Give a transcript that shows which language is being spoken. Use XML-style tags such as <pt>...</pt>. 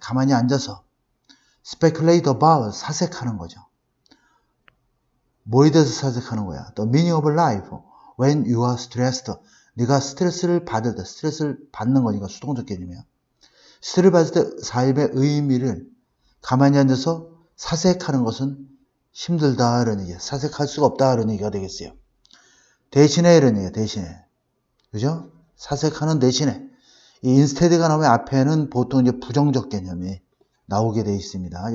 <ko>가만히 앉아서</ko> <en>speculate about,</en> <ko>사색하는 거죠. 뭐에 대해서 사색하는 거야?</ko> <en>The meaning of life when you are stressed.</en> <ko>네가 스트레스를 받을 때, 스트레스를 받는 거니까 수동적 개념이야. 스트레스를 받을 때 삶의 의미를 가만히 앉아서 사색하는 것은 힘들다, 이런 얘기야. 사색할 수가 없다, 이런 얘기가 되겠어요. 대신에, 이런 얘기야. 대신에, 그죠? 사색하는 대신에, 이 instead가 나오면 앞에는 보통 이제 부정적 개념이 나오게 되어 있습니다.</ko>